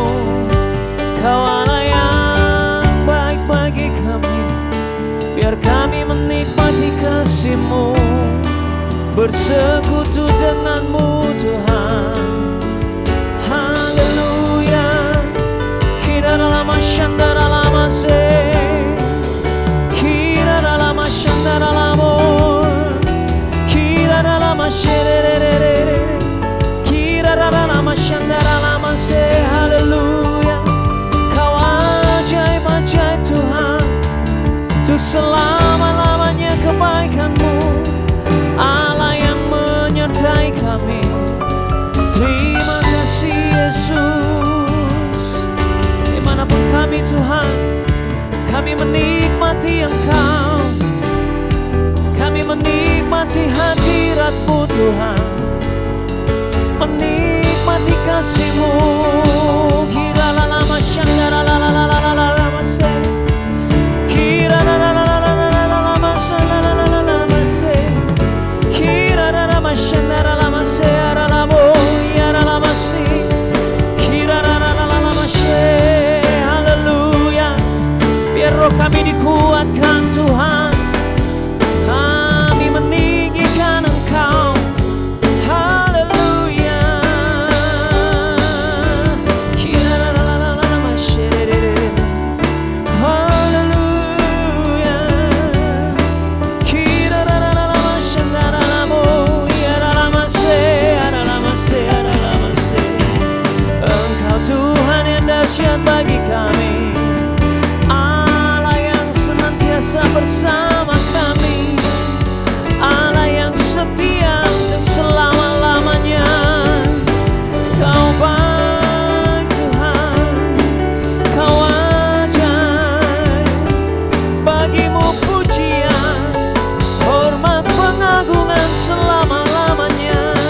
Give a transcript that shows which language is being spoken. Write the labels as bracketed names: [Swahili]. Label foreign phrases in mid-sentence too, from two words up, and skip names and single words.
[Indonesian] Kau Allah yang baik bagi kami, biar kami menikmati kasih-Mu, bersekutu dengan-Mu Tuhan. Haleluya. Kirara lama shandara lama se. Kirara lama shandara lama. Kirara lama sherererere. Kirara lama shandara lama se. Haleluya. Kau ajaib-ajaib Tuhan, untuk selama-lamanya kebaikan-Mu, Allah yang menyertai kami. Terima kasih Yesus. Dimanapun kami Tuhan, kami menikmati Engkau, kami menikmati hadirat-Mu Tuhan, menikmati kasih-Mu. Kirala lama shandara lala lala lala lama se. Kirala lala lala lala lama shandara lala lama se. Kirala lama shandara lama se ara lamo yara lama se. Kirala lala lama se. Haleluya. Biar roh kami dikuatkan Tuhan, kami meninggikan Engkau. Haleluya. Kirala lala lama se. Haleluya. Kirala lama shandara lamo yara lama se ara lama se ara lama se. Engkau Tuhan yang dahsyat bagi kami, Allah yang senantiasa bersama kami, Allah yang setia untuk selama-lamanya. Kau baik Tuhan, Kau ajaib, bagi-Mu pujian, hormat, pengagungan selama-lamanya.